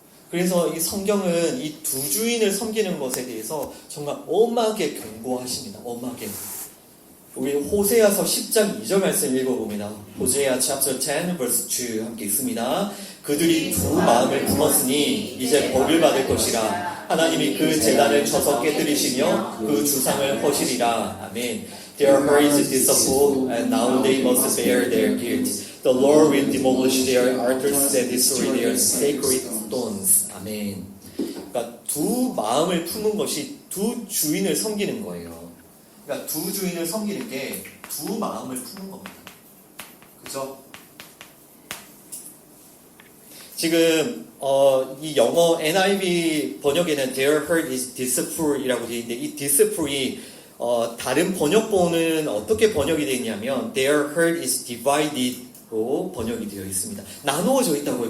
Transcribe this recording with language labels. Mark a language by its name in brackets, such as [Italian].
[Korean] 그래서 이 성경은 이 두 주인을 섬기는 것에 대해서 정말 엄하게 경고하십니다. 엄하게. 우리 호세아서 10장 2절 말씀 읽어봅니다. 호세아 [English] chapter 10 verse 2 [Korean] 함께 읽습니다. 그들이 두 마음을 품었으니 이제 벌을 받을 것이라. 하나님이 그 제단을 쳐서 깨뜨리시며 그 주상을 허시리라. 아멘. [English] Their heart is deceitful, and now they must bear their guilt. The Lord will demolish their altars and destroy their sacred stones. [Korean] 아멘. 그러니까 두 마음을 품은 것이 두 주인을 섬기는 거예요. 그러니까 두 주인을 섬기는 게 두 마음을 푸는 겁니다. 그죠? 지금 이 영어 NIV 번역에는 [English] their heart is deceitful [Korean] 이라고 되어 있는데, 이 deceitful이 다른 번역본은 어떻게 번역이 되어 있냐면 [English] their heart is divided [Korean] 로 번역이 되어 있습니다. 나누어져 있다고요.